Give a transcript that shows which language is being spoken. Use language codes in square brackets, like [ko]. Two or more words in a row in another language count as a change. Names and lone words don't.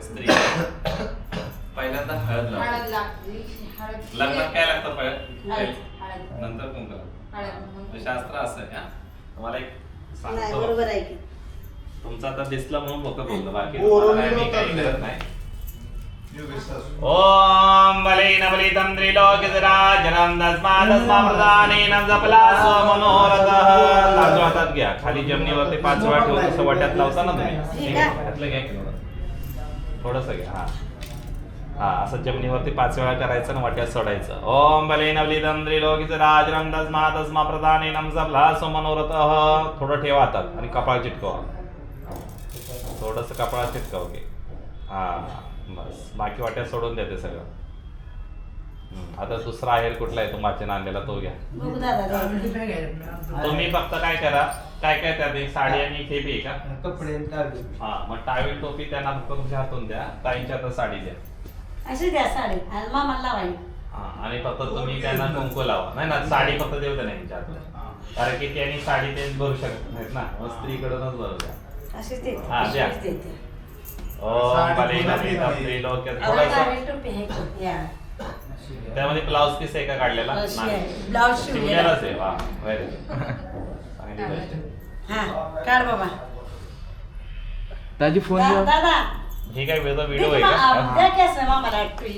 [mr] स्त्री पहिल्यांदा हळद लावतात. हळद लागते, हळद. लग्नात काय लागतं पहिलं? हळद, हळद. नंतर कुंकू लागतं. हळद. हे शास्त्र असं आहे. हा? तुम्हाला एक नाही, सांगतो. बरोबर आहे की. तुमचं आता दिसलं म्हणून फक्त बोलतो, बाकी हो, तुम्हाला काय मी काही करत नाही. [sa] ओम बलेन बलितं त्रिलोक्यराजनं तस्मा प्रदानेन जपला स्वमनोरथः. [mr] लाजू हातात घ्या, खाली जमिनीवरती 5 वेळा ठेवून असं वाट्यात लावता ना तुम्ही. ठीक आहे. त्यातलं घ्या की थोडंसं घ्या. हा हा, असं जमिनीवरती 5 वेळा करायचं आणि वाट्यात सोडायचं. [sa] ओम बलेन बलितं त्रिलोक्यराजनं तस्मा प्रदानेन जपला स्वमनोरथः. [mr] थोडं ठेवा हातात आणि कपाळ चिटकवा. थोडंसं कपाळात चिटकाव घे. हा बस, बाकी वाट्यात सोडून द्या ते सगळं. आता दुसरा आहेर कुठला आहे तुम्हाला आणलेला तो घ्या. बघू दादा द्यायचं. तुम्ही फक्त काय करा, काय काय त्यात एक साडी आणि खेपी आहे का? कपडे आणि टावेल. हा, मग टावेल टोपी त्यांना फक्त तुमच्या हातून द्या. ताईंच्या हातात साडी द्या. अशी द्या साडी आणि मामाला लावायला. हा, आणि फक्त तुम्ही त्यांना कुंकू लावा. नाही ना, साडी फक्त देऊ द्या नाही त्यांच्या हातून. कारण की त्यांनी साडी ते भरू शकत नाहीत ना, मग स्त्रीकडूनच भरू द्या. अशीच देते. हा, द्या. अशीच देते. [sa] ओम बलेन बलितं त्रिलोक्यराजनं. [mr] अहो, थोडंसं टावेल टोपी आहे की? या. त्यामध्ये ब्लाऊज पीस आहे का काढलेला? अशी नाही. आहे. ब्लाऊज शिवलेला. शिवलेलाच आहे. वा, [en] very good. [mr] चांगली गोष्ट आहे. हा, काढ बाबा. दाजी फोन दा- द्या. दादा ही काय वेगळा दे व्हिडिओ की आहे मा- का? द्या की असं मामाला टोपी.